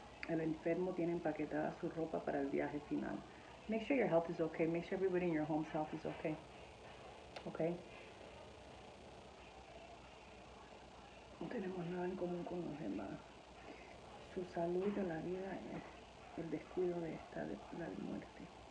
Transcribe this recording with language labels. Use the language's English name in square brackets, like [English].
[Spanish] El enfermo tiene empaquetada su ropa para el viaje final. [English] Make sure your health is okay. Make sure everybody in your home's health is okay. Okay? [Spanish] No tenemos nada en común con los demás. Su salud de la vida es el descuido de la muerte.